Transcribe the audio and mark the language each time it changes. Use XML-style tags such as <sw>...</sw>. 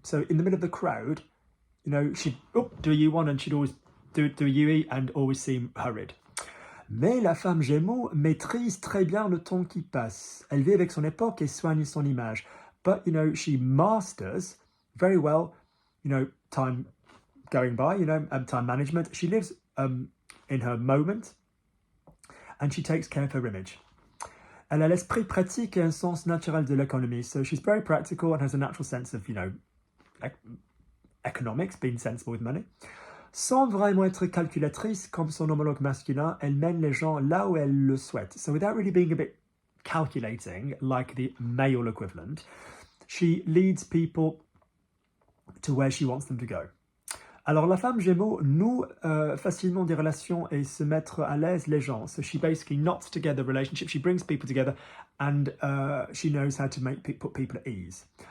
<en>So, in the middle of the crowd, she'd do a U1 and she'd always do a UE and always seem hurried.</en> <fr>Mais la femme Gémeaux maîtrise très bien le temps qui passe. Elle vit avec son époque et soigne son image.</fr> <en>But, she masters very well, time going by, time management. She lives... in her moment, and she takes care of her image.</en> <fr>Elle a l'esprit pratique et un sens naturel de l'économie,</fr> <en>so she's very practical and has a natural sense of, economics, being sensible with money.</en> <fr>Sans vraiment être calculatrice comme son homologue masculin, elle mène les gens là où elle le souhaite.</fr> <en>So without really being a bit calculating, like the male equivalent, she leads people to where she wants them to go.</en> <fr>Alors, la femme Gémeaux noue facilement des relations et se mettre à l'aise les gens.</fr> <en>So she basically knots together relationships. She brings people together and she knows how to put people at ease.</en>